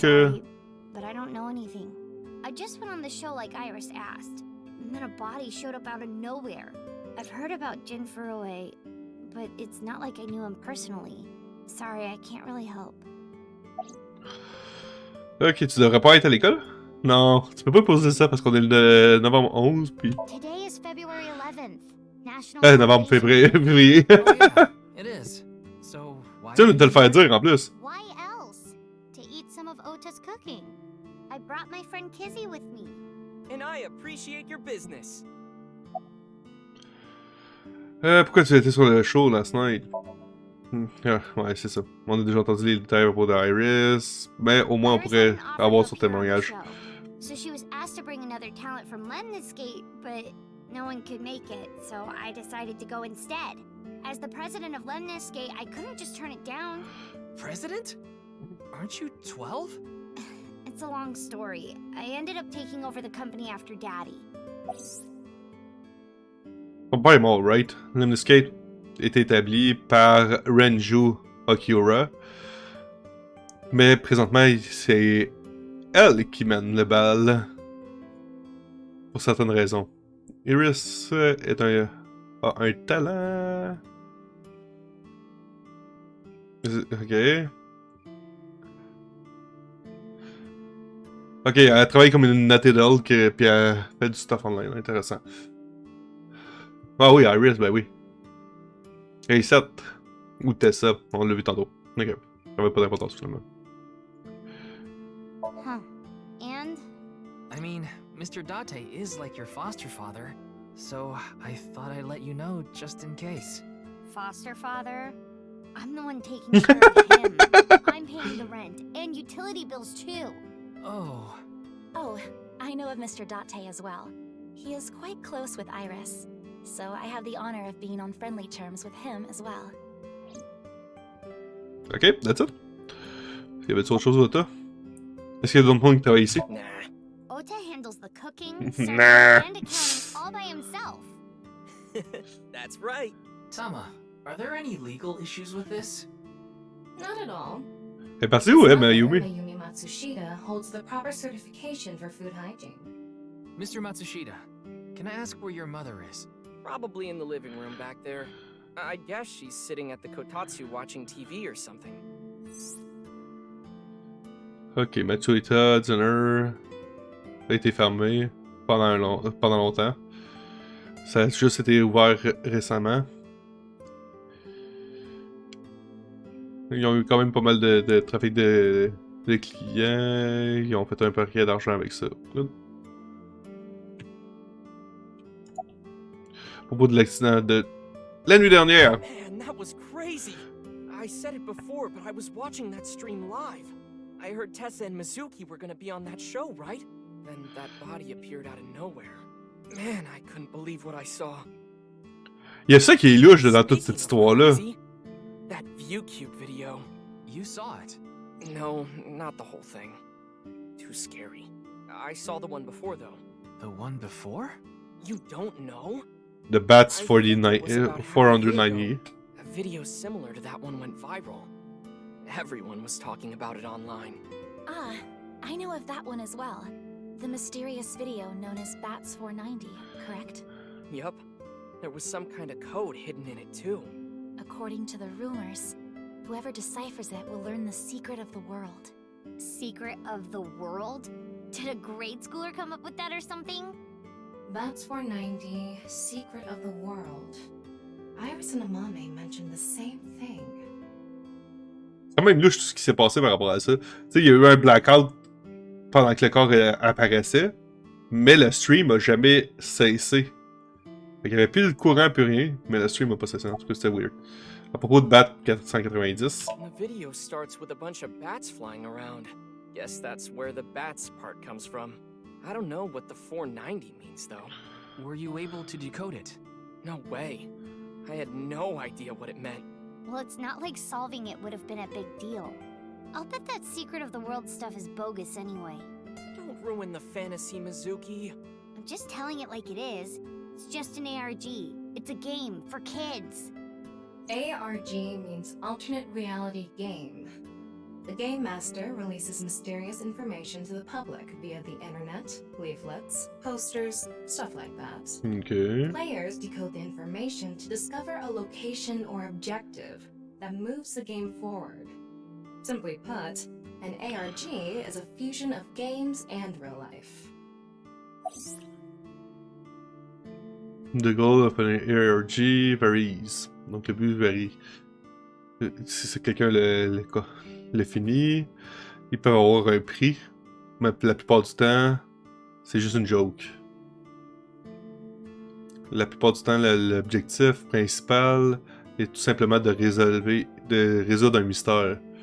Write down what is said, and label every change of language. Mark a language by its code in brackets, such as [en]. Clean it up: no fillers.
[en] Sorry, but I don't know anything. I just went on the show like Iris asked, and then a body showed up out of nowhere. I've heard about Jin Furue, but it's not like I knew him personally. Sorry, I can't really help. [fr] Ok, tu devrais pas être à l'école? Non, tu peux pas poser ça parce qu'on est le novembre 11, puis... [en] Today is February 11th. National [fr] novembre, février. [en] It is. So why? [fr] Tu viens de te le faire dire en plus. [en] Why else? To eat some of Ota's cooking. I brought my friend Kizzy with me. And I appreciate your business. [fr] Pourquoi tu étais sur le show [en] last night? [fr] Ouais, c'est ça. On a déjà entendu les détails à propos d'Iris, mais au moins on pourrait avoir son témoignage. [en] So she was asked to bring another talent from Lemniscate, but no one could make it, so I decided to go instead. As the president of Lemniscate, I couldn't just turn it down. President? Aren't you 12? It's a long story. I ended up taking over the company after Daddy. [fr] Son père est mort, right? Lemniscate est établi par Renju Okiura. Mais présentement, c'est elle qui mène le bal. Pour certaines raisons. Iris a un talent. Ok. Ok, elle travaille comme une Natidal, puis elle fait du stuff online. Intéressant. Ah oui, Iris, ben oui. Et 7 ou Tessa, on l'a vu tantôt. Ok, ça n'avait pas d'importance finalement. [en] Huh. And? I mean, Mr. Date is like your foster father, so I thought I'd let you know just in case. Foster father? I'm the one taking care of him. I'm paying the rent and utility bills too. Oh. Oh, I know of Mr. Date as well. He is quite close with Iris, so I have the honor of being on friendly terms with him as well. Ok, that's it. [fr] Est-ce qu'il y avait autre chose, Ota? Est-ce qu'il y a d'autres monde qui travaille ici? [en] Ota handles the cooking, serving, Nah. and accounting all by himself. That's right. Tama, are there any legal issues with this? Not at all. [fr] Elle est partie où, [en] His mother, Mayumi? Mayumi Matsushita, holds the proper certification for food hygiene. Mr. Matsushita, can I ask where your mother is? Probably in the living room back there. I guess she's sitting at the kotatsu watching TV or something. [fr] Ok, Matsuita, Dinner a été fermé pendant longtemps. Ça a juste été ouvert récemment. Ils ont eu quand même pas mal de trafic de clients. Ils ont fait un paquet d'argent avec ça. Good. À propos de l'accident de la nuit dernière. [en] Man, that was crazy. I said it before, but I was watching that stream live. I heard Tessa and Mizuki were gonna be on that show, right? Then that body appeared out of nowhere. Man, I couldn't believe what I saw. [fr] Il y a ça qui est louche dans toute cette histoire-là. [en] That ViewCube video. You saw it. No, not the whole thing. Too scary. I saw the one before, though. The one before? You don't know? The Bats 490. A video similar to that one went viral. Everyone was talking about it online. Ah, I know of that one as well. The mysterious video known as Bats 490, correct? Yup. There was some kind of code hidden in it, too. According to the rumors, whoever deciphers it will learn the secret of the world. Secret of the world? Did a grade schooler come up with that or something? Bats 490, secret of the world. Iris and Amame mentioned the same thing. [fr] C'est quand même louche tout ce qui s'est passé par rapport à ça. Tu sais, il y a eu un blackout pendant que le corps apparaissait, mais le stream a jamais cessé. Fait qu'il y avait plus le courant, plus rien, mais le stream a pas cessé. En tout cas, c'était weird. À propos de Bat 490. [en] The video starts with a bunch of bats flying around. Guess that's where the bats part comes from. I don't know what the 490 means, though. Were you able to decode it? No way. I had no idea what it meant. Well, it's not like solving it would have been a big deal. I'll bet that secret of the world stuff is bogus anyway. Don't ruin the fantasy, Mizuki. I'm just telling it like it is. It's just an ARG. It's a game for kids. ARG means alternate reality game. The game master releases mysterious information to the public via the internet, leaflets, posters, stuff like that. Okay. Players decode the information to discover a location or objective that moves the game forward. Simply put, an ARG is a fusion of games and real life. The goal of an ARG varies. [fr] Donc le but varie. Si quelqu'un le finit, ils peuvent avoir un prix, mais la plupart du temps, c'est juste une joke. La plupart du temps, l'objectif principal est tout simplement de résoudre un mystère.